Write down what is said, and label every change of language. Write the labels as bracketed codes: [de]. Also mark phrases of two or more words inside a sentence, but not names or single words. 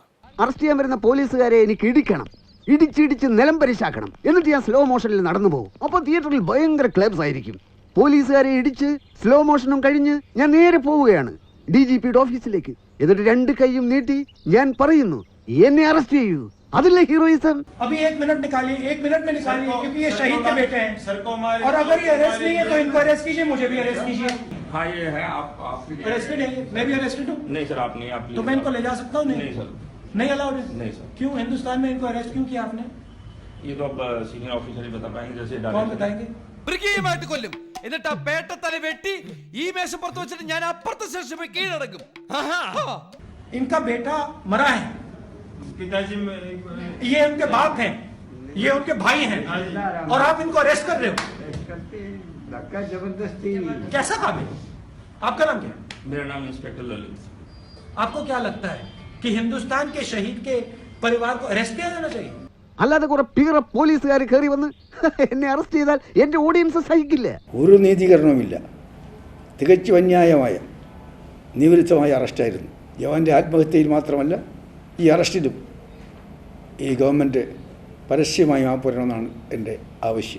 [ml] അറസ്റ്റ് ചെയ്യാൻ വരുന്ന പോലീസുകാരെ എനിക്ക് ഇടിക്കണം, ഇടിച്ചിടിച്ച് നിലം പരിശാക്കണം, എന്നിട്ട് ഞാൻ [en] slow motionil [ml] നടന്നു പോകും. അപ്പോൾ തിയേറ്ററിൽ ഭയങ്കര ക്ലബ്സ് ആയിരിക്കും. പോലീസുകാരെ ഇടിച്ച് [en] slow motionum [ml] കഴിഞ്ഞ് ഞാൻ നേരെ പോവുകയാണ് DGPയുടെ ഓഫീസിലേക്ക്. എന്നിട്ട് രണ്ട് കൈയും നീട്ടി ഞാൻ പറയുന്നു, എന്നെ അറസ്റ്റ് ചെയ്യൂ. അതിലെ ഹീറോയിസം. [hi] अभी 1 मिनट निकालिए, 1 मिनट में निकालिए, क्योंकि ये शहीद के बेटे हैं और अगर ये अरेस्ट नहीं है तो इनको अरेस्ट कीजिए, मुझे भी अरेस्ट कीजिए. हाँ ये है, आप अरेस्टेड है, मैं भी अरेस्टेड हूँ. नहीं सर, आप नहीं, आप तो मैं इनको ले जा सकता हूँ? नहीं सर, नहीं अलाउड है. नहीं सर. क्यों हिंदुस्तान में इनको अरेस्ट क्यों किया आपने? ये तो अब [en] senior officer [hi] ही बता पाएंगे. जैसे कौन बताएंगे? [ml] മൃഗീയമായിട്ട് കൊല്ലും, എന്നിട്ട് ആ പേട്ടത്തല വെട്ടി ഈ മേശപ്പുറത്ത് വെച്ചിട്ട് ഞാൻ അപ്പുറത്തെ സ്റ്റേഷനിൽ പോയി കീഴടക്കും. [hi] इनका बेटा मरा है, पिताजी ये उनके बाप हैं, ये उनके भाई हैं, और आप इनको अरेस्ट कर रहे हो. जबरदस्ती. कैसा काम है? आपका नाम क्या है? मेरा नाम इंस्पेक्टर ललित. आपको क्या लगता है कि हिंदुस्तान के शहीद के परिवार को अरेस्ट किया जाना चाहिए? [ml] അല്ലാതെ കുറെ പീറ പോലീസുകാർ കയറി വന്ന് എന്നെ അറസ്റ്റ് ചെയ്താൽ എന്റെ ഓഡിയൻസ് സഹിക്കില്ല. ഒരു നീതീകരണവുമില്ല. തികച്ചും അന്യായമായ നിവൃത്തമായ അറസ്റ്റായിരുന്നു. ജവാന്റെ ആത്മഹത്യയിൽ മാത്രമല്ല, ഈ അറസ്റ്റിലും ഈ ഗവൺമെൻറ് പരസ്യമായി മാപ്പ് പറയണമെന്നാണ് എൻ്റെ ആവശ്യം.